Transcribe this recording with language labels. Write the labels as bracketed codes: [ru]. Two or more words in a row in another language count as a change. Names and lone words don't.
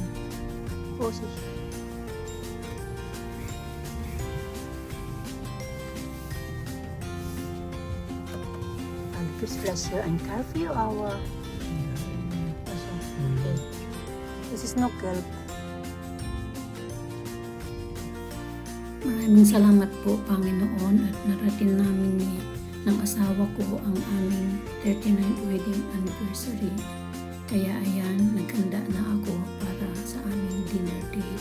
[de] Vorsicht. Dann gibt es vielleicht hier ein Curfew, aber also, okay. Es ist noch gelb. [tl] Maraming salamat po, Panginoon, at narating namin ng asawa ko ang aming 39th [en] wedding anniversary. [tl] Kaya ayan, naghanda na ako para sa aming [en] dinner date.